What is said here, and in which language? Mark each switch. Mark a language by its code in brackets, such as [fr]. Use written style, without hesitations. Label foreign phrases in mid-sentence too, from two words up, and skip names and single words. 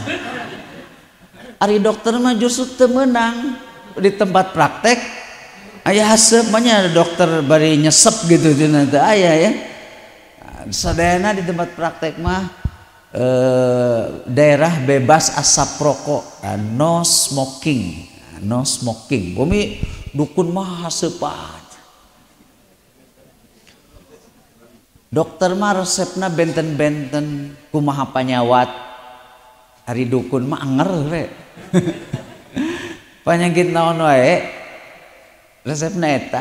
[su] Ari dokter mah justru teu meunang di tempat praktek aya haseup mah nya dokter bari nyesep gitu cenah teu aya ya. Sadayana di tempat praktek mah [id] daerah bebas asap rokok, [en] no smoking, no smoking. [su] Bumi dukun mah haseupan. Dokter mah resepna benten-benten kumaha panyawat. Ari dukun mah anger we. Panyakit naon wae resepna eta.